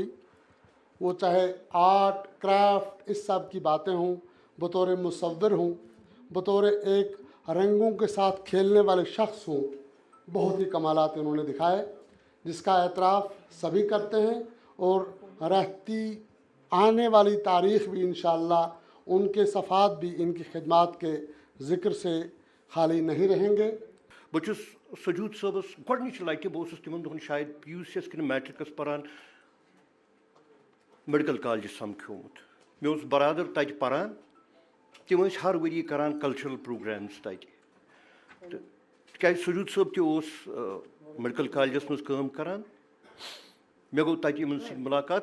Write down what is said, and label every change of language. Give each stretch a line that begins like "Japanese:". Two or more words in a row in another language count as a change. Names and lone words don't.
Urdu: وہ چاہے آرٹ کرافٹ اس سب کی باتیں ہوں, بطور مصور ہوں, بطور ایک رنگوں کے ساتھ کھیلنے والے شخص ہوں, بہت ہی کمالات انہوں نے دکھائے جس کا اعتراف سبھی کرتے ہیں. اور رہتی آنے والی تاریخ بھی انشاءاللہ ان کے صفحات بھی ان کی خدمات کے ذکر سے خالی نہیں رہیں گے.
Kashmiri: بہٕ چھُس سجود صٲبس گۄڈنِچ لٹہِ بہٕ اوسُس تِمن دۄہن شاید پی یوٗ سی یس کِنہٕ میٹرکس پران میڈیکل کالجہِ سمکھیومُت. مےٚ اوس برادر تتہِ پران, تِم ٲسۍ ہر ؤری کران
English: cultural programs
Kashmiri: تتہِ. تہٕ تِکیازِ سجود صٲب تہِ اوس میڈیکل کالجس منٛز کٲم کران, مےٚ گوٚو تتہِ یِمن سۭتۍ مُلاقات.